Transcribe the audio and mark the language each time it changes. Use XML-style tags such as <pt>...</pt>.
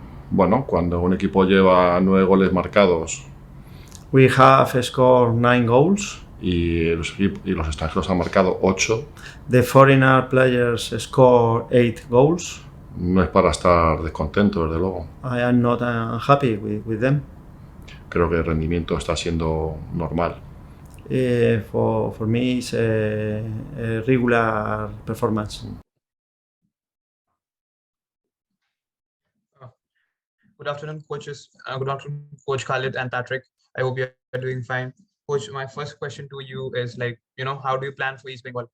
<es>Bueno, cuando un equipo lleva 9 goles marcados.</es> <en>We have scored 9 goals.</en> <es>Y los extranjeros han marcado 8.</es> <en>The foreigner players score 8 goals.</en> <es>No es para estar descontento, desde luego.</es> <en>I am not unhappy with them.</en> <es>Creo que el rendimiento está siendo normal.</es> <en>For me, it's a regular performance. Good afternoon, coaches. Good afternoon, Coach Khalid and Patrick. I hope you are doing fine. Coach, my first question to you is how do you plan for East Bengal?</en>